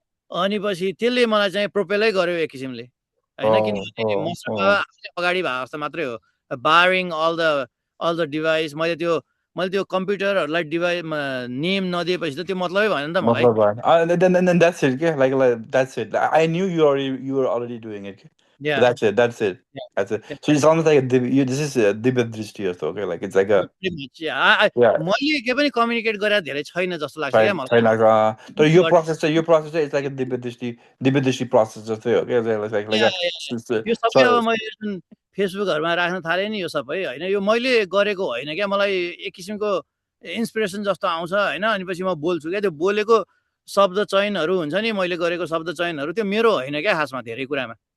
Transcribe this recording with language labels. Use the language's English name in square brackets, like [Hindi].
[Nepali] अनि पछि त्यसले मलाई चाहिँ प्रोपेलै गर्यो एक किसिमले होइन किनभने मस्तराम बाबा अगाडि भएको जस्तो मात्रै हो [English] barring all the device [Nepali] मैले त्यो कम्प्युटरहरूलाई नेम नदिएपछि त त्यो मतलबै भएन नि त मलाई [English] then that's it के like that's it I knew you were already doing it yeah that's it that's it so it's almost like this is [Nepali] दिव्य दृष्टि जस्तो [English] okay like it's like a [Nepali] मैले के पनि कम्युनिकेट गरेर धेरै छैन जस्तो लाग्छ क्या मलाई तर यो प्रोसेस चाहिँ [English] it's like [Nepali] दिव्य दृष्टि प्रोसेस जस्तै हो क्या यो सबै अब मैले जुन फेसबुकहरूमा राख्न थालेँ नि यो सबै होइन यो मैले गरेको होइन क्या मलाई एक किसिमको इन्सपिरेसन जस्तो आउँछ होइन अनि पछि म बोल्छु क्या त्यो बोलेको शब्द चयनहरू हुन्छ नि मैले गरेको शब्द चयनहरू त्यो मेरो होइन क्या खासमा धेरै कुरामा